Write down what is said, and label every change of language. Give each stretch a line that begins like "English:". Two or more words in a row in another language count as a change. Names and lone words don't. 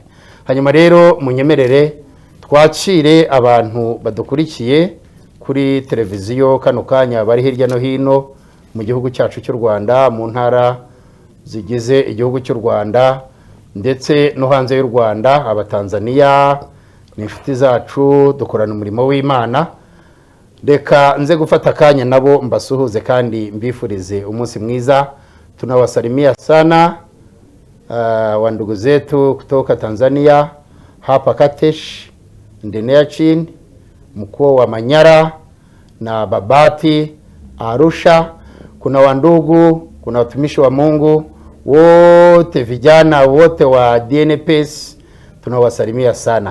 Kinyarwanda: Hanyuma rero munyemerere twakire abantu badukurikiye kuri televiziyo kano kanya bari hirya no hino mu gihugu cyacu cy'u Rwanda, mu ntara zigize igihugu cy'u Rwanda ndetse no hanze y'u Rwanda. Abatanzania ni inshuti zacu, dukorana umurimo w'Imana. Reka nze gufata kanya nabo mbasuhuze kandi mbifurize umunsi mwiza.
Swahili: Tunawasalimia sana wa ndugu zetu kutoka Tanzania, hapa Katesh, Ndeneachin, mkoa wa Manyara na Babati, Arusha. Kuna wandugu, kuna watumishi wa Mungu wote, vijana wote wa DNPS tunawasalimia sana.